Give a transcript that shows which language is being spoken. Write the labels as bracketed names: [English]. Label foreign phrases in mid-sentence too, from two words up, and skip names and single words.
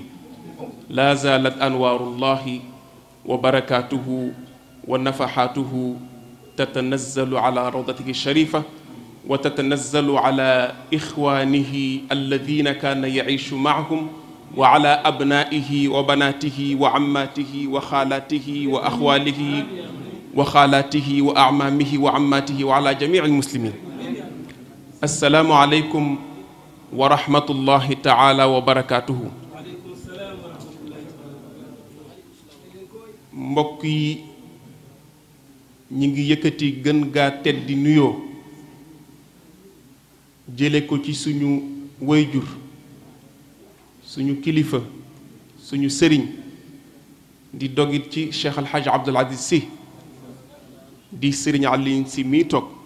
[Arabic] لا زالت أنوار الله وبركاته ونفحاته تتنزل على روضته الشريفة وتتنزل على إخوانه الذين كان يعيش معهم وعلى أبنائه وبناته وعماته وخالاته وأخواله وخالاته وأعمامه وعماته وعلى جميع المسلمين. السلام عليكم ورحمة الله تعالى وبركاته. [Wolof] mbokk yi ñi ngi yëkkati gën gaa teddi nuyoo jële ko ci suñu wayjur suñu kilifa suñu sëriñ di dogit ci Cheikh Alhaji Abdoul Aziz Sy di Sëriñ Aliin Sy mii toog